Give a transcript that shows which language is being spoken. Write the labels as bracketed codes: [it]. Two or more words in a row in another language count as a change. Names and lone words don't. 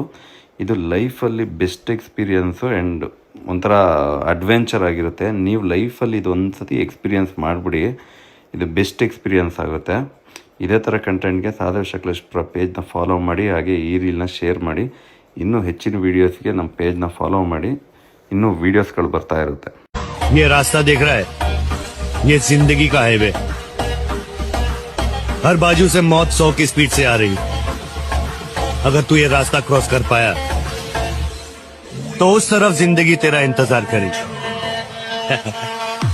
[kn] ಇದು ಲೈಫಲ್ಲಿ [en] best experience and [kn] ಒಂಥರ ಅಡ್ವೆಂಚರ್ ಆಗಿರುತ್ತೆ. ನೀವು ಲೈಫಲ್ಲಿ ಇದು ಒಂದು ಸತಿ ಎಕ್ಸ್ಪೀರಿಯನ್ಸ್ ಮಾಡಿಬಿಡಿ, ಇದು [en] best experience [kn] ಆಗುತ್ತೆ. ಇದೇ ಥರ ಕಂಟೆಂಟ್ಗೆ ಸಾದೇವ್ ಶಕಲೇಶ್ಪುರ ಪೇಜ್ನ ಫಾಲೋ ಮಾಡಿ, ಹಾಗೆ ಈ ರೀಲ್ನ ಶೇರ್ ಮಾಡಿ. ಇನ್ನೂ ಹೆಚ್ಚಿನ ವೀಡಿಯೋಸ್ಗೆ ನಮ್ಮ ಪೇಜ್ನ ಫಾಲೋ ಮಾಡಿ, ಇನ್ನೂ ವೀಡಿಯೋಸ್ಗಳು ಬರ್ತಾ ಇರುತ್ತೆ. [hi] ये रास्ता देख रहा है, ये जिंदगी का हाईवे। हर बाजू से मौत 100 की स्पीड से आ रही। अगर तू ये रास्ता क्रॉस कर पाया तो उस तरफ जिंदगी तेरा इंतजार करेगी।